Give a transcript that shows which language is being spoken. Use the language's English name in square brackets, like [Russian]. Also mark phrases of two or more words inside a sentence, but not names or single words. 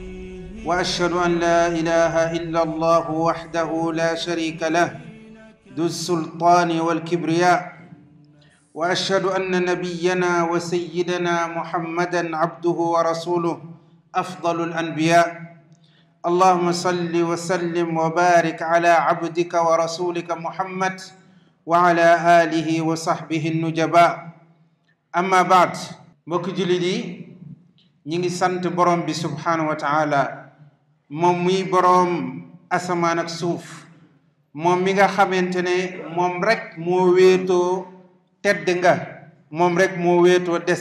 [Arabic] وأشهد أن لا إله إلا الله وحده لا شريك له ذو السلطان والكبرياء وأشهد أن نبينا وسيدنا محمدا عبده ورسوله أفضل الأنبياء اللهم صل وسلم وبارك على عبدك ورسولك محمد وعلى آله وصحبه النجباء أما بعد [Wolof] mbokk jullit yi ñi ngi sant borom bi [Arabic] سبحانه وتعالى [Wolof] moom muy borom asamaan ak suuf moom mi nga xamante ne moom rek moo wéetoo tedd nga moom rek moo wéetoo des